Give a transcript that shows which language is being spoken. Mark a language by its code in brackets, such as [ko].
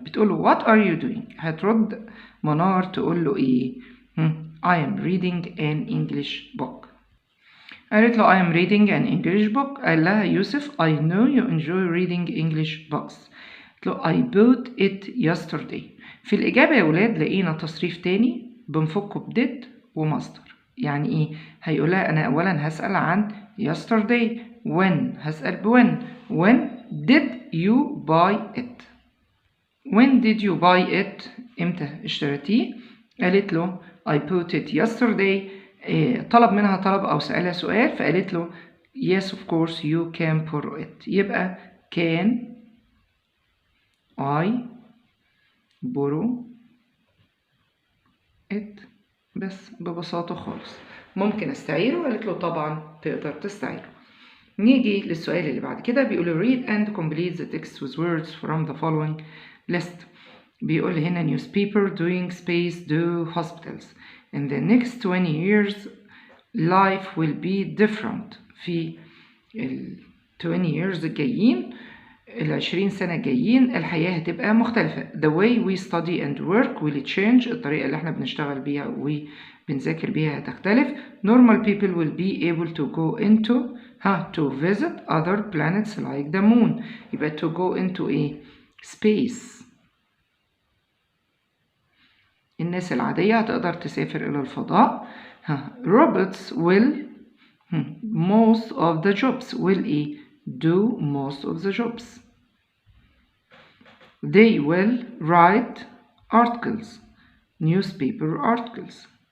[ar] بتقول له [en] what are you doing [ar] هترد منار تقول له ايه [en] I am reading an English book. [ar] قالت له [en] I am reading an English book. [ar] قال لها يوسف [en] I know you enjoy reading English books. [ar] قالت له [en] I bought it yesterday. [ar] في الإجابة يا ولاد لقينا تصريف تاني بنفكه بدid ومصدر. يعني ايه؟ هيقولها انا اولا هسأل عن yesterday when هسأل بوين [en] when did you buy it. when did you buy it [ar] امتى اشتريتيه؟ قالت له [en] I bought it yesterday. [ar] طلب منها طلب او سألها سؤال فقالت له [en] yes of course you can borrow it. [ar] يبقى [en] can I borrow it [ar] بس ببساطة خالص. ممكن استعيره؟ قالت له طبعا تقدر تستعيره. نيجي للسؤال اللي بعد كده. بيقول [en] read and complete the text with words from the following list. [ar] بيقول هنا [en] newspaper doing space do hospitals. In the next 20 years life will be different. [ar] في ال [en] 20 years [ar] الجايين ال20 سنة جايين الحياة هتبقى مختلفة. [en] The way we study and work will change. [ar] الطريقة اللي احنا بنشتغل بيها وبنذاكر بيها هتختلف. [en] Normal people will be able to go into to visit other planets like the moon. [ar] يبقى [en] to go into a space. [ar] الناس العادية هتقدر تسافر إلى الفضاء. [en] Robots will most of the jobs will do most of the jobs. They will write articles, newspaper articles.